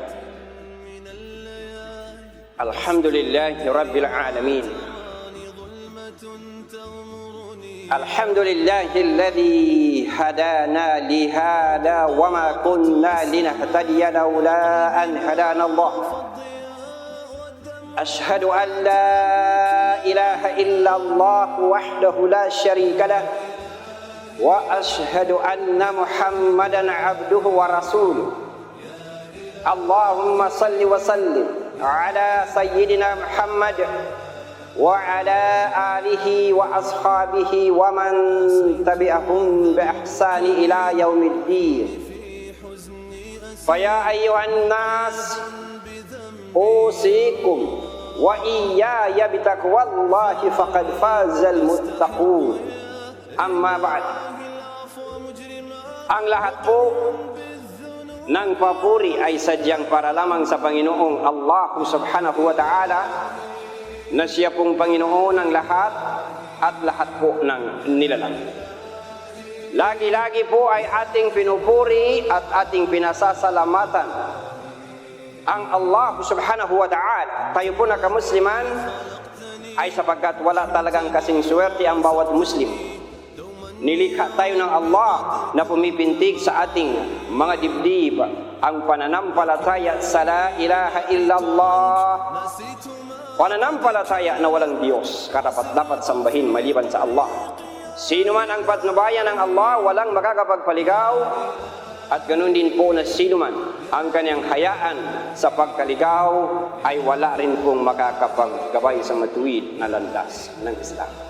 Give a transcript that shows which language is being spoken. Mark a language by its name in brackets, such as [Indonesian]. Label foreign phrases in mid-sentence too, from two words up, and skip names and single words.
[Arabic] الحمد لله رب العالمين. الحمد لله الذي هدانا لهذا وما كنا لنهتدي لولا أن هدانا الله. أشهد أن لا إله إلا الله وحده لا شريك له وأشهد أن محمدا عبده ورسوله. اللهم صل وسلم على سيدنا محمد وعلى آله وأصحابه ومن تبعهم بإحسان إلى يوم الدين. فيا أيها الناس أوصيكم وإياي بتقوى الله فقد فاز المتقون. أما بعد. [Filipino] Ang lahat po ng papuri ay sadyang para lamang sa Panginoong Allah [Arabic] سبحانه وتعالى, [Filipino] na siya pong Panginoon ng lahat at lahat po ng nilalang. Lagi-lagi po ay ating pinupuri at ating pinasasalamatan ang Allah [Arabic] سبحانه وتعالى. [Filipino] Tayo po na kamusliman ay sapagkat wala talagang kasing swerte ang bawat Muslim. Nilikha tayo ng Allah na pumipintig sa ating mga dibdib ang pananampalataya sa [Arabic] لا إله إلا الله, [Filipino] pananampalataya na walang Diyos karapat-dapat sambahin maliban sa Allah. Sino man ang patnubayan ng Allah, walang makakapagpaligaw, at ganoon din po na sino man ang kanyang hayaan sa pagkaligaw ay wala rin pong makakapaggabay sa matuwid na landas ng Islam.